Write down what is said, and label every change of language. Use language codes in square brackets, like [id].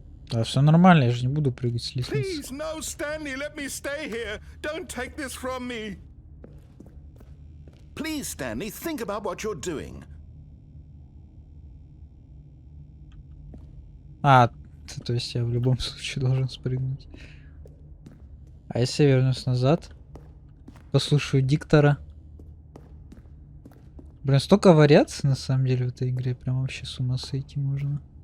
[ru] Да, все нормально, я же не буду прыгать с лестницы. [en] Please, no, Stanley, let me stay here. Don't take this from me. Please, Stanley, think about what you're doing. [ru] А, то есть я в любом случае должен спрыгнуть. А если я вернусь назад? Послушаю диктора. Блин, столько вариаций на самом деле в этой игре. Прям вообще с ума сойти можно.